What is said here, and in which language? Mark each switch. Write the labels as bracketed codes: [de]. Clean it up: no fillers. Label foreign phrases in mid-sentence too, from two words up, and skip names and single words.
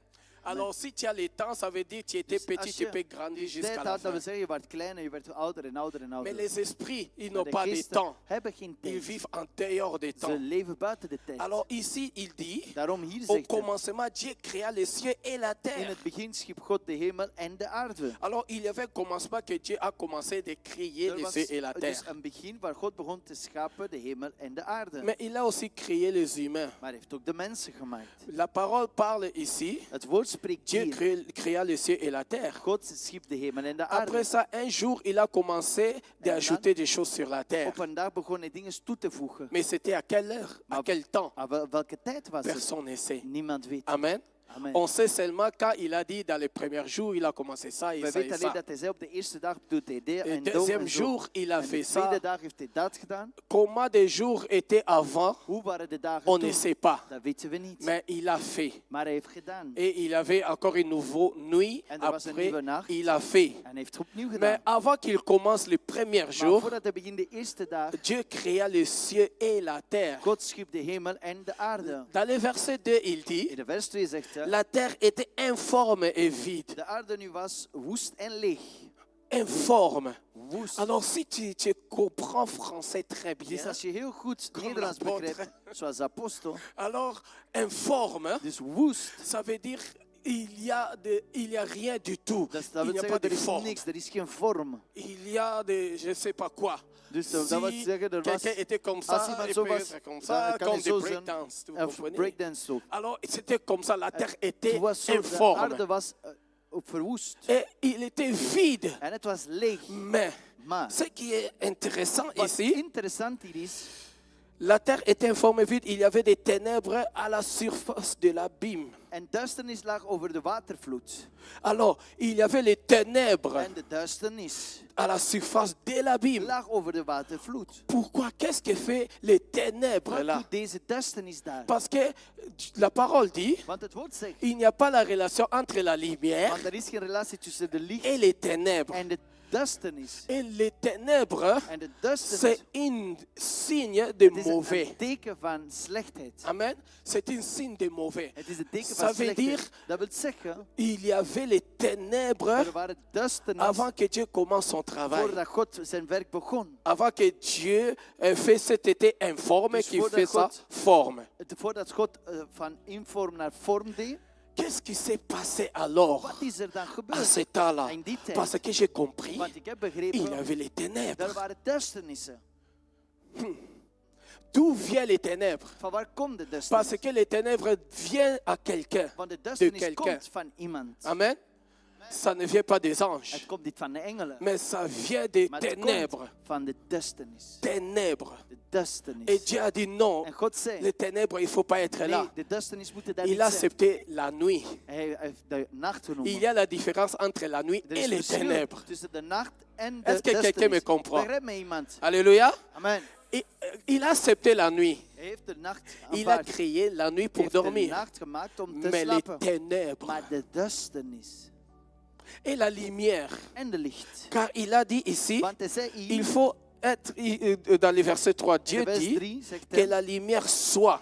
[fr] Alors, si tu as les temps, ça veut dire que tu étais [nl] Dus [fr] petit, [nl] als [fr] tu [nl] je [fr] peux grandir [nl] tijd [fr] jusqu'à la [nl] had, dat [fr] fin. [nl] wil zeggen, je werd kleiner, je werd ouder en ouder en [fr] Mais [nl] ouder. [fr] les esprits, ils [nl] Maar [fr] n'ont de pas de [nl] geesten [fr] temps. [nl] hebben geen [fr] Ils [nl] tijd. [fr] vivent en dehors des [nl] Ze [fr] temps. [nl] leven buiten de tijd. [fr] Alors ici, il dit, [nl] Daarom hier [fr] au [nl] zegt hij, [fr] commencement, Dieu créa les cieux et la [nl] in [fr] terre. [nl] het begin schiep God de hemel en de aarde. [fr] Alors, il y avait un commencement que Dieu a commencé de créer [nl] Er [fr] les [nl] was [fr] cieux et la [nl] dus [fr] terre. [nl] een begin waar God begon te schapen de hemel en de aarde. [fr] Mais il a aussi créé les humains. [nl] Maar hij heeft ook de mensen gemaakt. [fr] La parole parle ici, [nl] Het woord spreekt [fr] Dieu [nl] hier. [fr] créa les cieux et la terre. [nl] God schiep de hemel en de [fr] Après [nl] aarde. [fr] ça, un jour, il a commencé d'ajouter des choses sur la terre. [nl] Op een dag begon hij dingen toe te voegen. [fr] Mais c'était à quelle heure? À quel temps? [nl] Maar welke tijd was het? [fr] Personne ne sait. [nl] Niemand weet. [fr] Amen. [nl] Amen. [fr] On sait seulement quand il a dit dans les premiers jours, il a commencé ça et [nl] We [fr] ça et [nl] weten alleen [fr] ça. [nl] dat hij zei op de eerste dag doet hij dit [fr] Le [nl] en dat [fr] deuxième [nl] en zo. [fr] jour, il a [nl] En de [fr] fait [nl] tweede [fr] ça. [nl] dag heeft hij dat gedaan. [fr] Comment des jours étaient avant, [nl] Hoe waren de dagen [fr] on [nl] toen? [fr] ne sait pas. [nl] Dat weten we niet. [fr] Mais il a fait. [nl] Maar hij heeft gedaan. [fr] Et il avait encore une nouvelle nuit. [nl] En er was een [fr] Après, [nl] nieuwe nacht. [fr] il a fait. [nl] En hij heeft opnieuw [fr] Mais [nl] gedaan. [fr] avant qu'il commence le premier [nl] Maar [fr] jour, [nl] voordat hij begint de eerste dag, [fr] Dieu créa les cieux et la terre. [nl] God schiep de hemel en de aarde. [fr] Dans le verset 2, il dit, [nl] In de vers 2 zegt hij, [fr] la terre était informe et vide. [nl] de aarde nu was woest en leeg. [fr] Informe. [nl] Woest. [fr] Alors si tu comprends français très [nl] Dus [fr] bien, [nl] als je heel goed [fr] Comme [nl] Nederlands [fr] l'apôtre. [nl] begrijpt, zoals apostel, [fr] alors informe, [nl] dus woest, [fr] ça veut dire il y a rien du tout. [nl] dat [fr] Il [nl] wil [fr] n'y a pas [nl] zeggen, [fr] de [nl] er is [fr] forme. [nl] niks, er is geen vorm. [fr] Il y a de je ne sais pas quoi. [nl] Dus dat wil [fr] Si [nl] zeggen, er was, [fr] quelqu'un était comme [nl] als [fr] ça, [nl] iemand [fr] et [nl] zo [fr] puis [nl] was, [fr] être comme [nl] dan [fr] ça, [nl] kan [fr] comme [nl] hij [fr] des [nl] zo zijn, [fr] breakdance, vous [nl] of [fr] comprenez? [nl] breakdance zo. [fr] Alors c'était comme ça, la terre était [nl] Het was zo, de [fr] informe. [nl] aarde was verwoest. [fr] Et il était vide. [nl] En het was leeg. [fr] Mais [nl] Maar [fr] ce qui est intéressant [nl] wat [fr] ici, [nl] interessant hier is, [fr] la terre était informe et vide, il y avait des ténèbres à la surface de l'abîme. [nl] en duisternis lag over de watervloed. [fr] Alors, il y avait les ténèbres [nl] En de duisternis [fr] à la surface de l'abîme. [nl] lag over de watervloed. [fr] Pourquoi? Qu'est-ce que fait les ténèbres [nl] Wat [fr] là? [nl] doet deze duisternis daar? [fr] Parce que la parole dit, [nl] Want het woord zegt, [fr] il n'y a pas la relation entre la lumière [nl] want er is geen relatie tussen de licht [fr] et les ténèbres. [nl] en de duisternis. [fr] Et les ténèbres, [nl] En de duisternis, [fr] c'est un signe de [nl] het is [fr] mauvais. [nl] een teken van slechtheid. [fr] Amen. C'est un signe de mauvais. [nl] Het is een teken [fr] Ça [nl] van [fr] veut dire, [nl] slechtheid. Dat wil zeggen, [fr] il y avait les ténèbres [nl] er waren duisternis [fr] avant que Dieu commence son travail. [nl] voordat God zijn werk begon. [fr] Avant que Dieu fait cet été informe, [nl] Dus [fr] qu'il [nl] voordat [fr] fait sa [nl] God- [fr] forme. [nl] Voordat God van inform naar vorm deed, [fr] Qu'est-ce qui s'est passé alors [nl] wat is er dan [fr] à [nl] gebeurd? [fr] ce temps-là? [nl] In die tijd. [fr] Parce que j'ai compris, [nl] Want ik heb [fr] il y [nl] begrepen, [fr] avait les [nl] er [fr] ténèbres. [nl] waren duisternissen. [fr] D'où viennent les ténèbres? [nl] Van waar komt de [fr] Parce [nl] duisternis? [fr] que les ténèbres viennent à quelqu'un. [nl] Want de [fr] De [nl] duisternis [fr] quelqu'un. [nl] komt van iemand. [fr] Amen. Ça ne vient pas des anges, [nl] Het komt niet van de engelen, [fr] mais ça vient des [nl] maar het komt [fr] ténèbres. [nl] van de duisternis. [fr] Ténèbres. [nl] De [fr] Et [nl] duisternis. [fr] Dieu a dit non, [nl] En God zei, [fr] les ténèbres, il ne faut pas être [nl] nee, [fr] là. [nl] de duisternis moet daar [fr] Il [nl] niet [fr] a [nl] zijn. [fr] accepté la nuit. [nl] Hij heeft de nacht [fr] Il [nl] genoemd. [fr] y a la différence entre la nuit [nl] Er [fr] et [nl] is [fr] les [nl] verschil [fr] ténèbres. [nl] tussen de nacht en [fr] Est-ce [nl] de [fr] que quelqu'un me [nl] duisternis. [fr] comprend? [nl] Begrijpt me iemand? [fr] Alléluia. [nl] Amen. [fr] Il a accepté la nuit. [nl] Hij heeft de nacht [fr] Il a [nl] aanvaard. [fr] créé la nuit [nl] Hij [fr] pour [nl] heeft de [fr] dormir. [nl] nacht gemaakt om te [fr] Mais les [nl] slapen. [fr] ténèbres, [nl] Maar de duisternis. [fr] et la lumière. [nl] en de licht. [fr] Car il a dit ici, [nl] Want hij zei [fr] il [nl] hier, [fr] faut être, dans le verset 3, Dieu [nl] in vers [fr] dit [nl] 3 zegt [fr] que [nl] hij, [fr] la lumière soit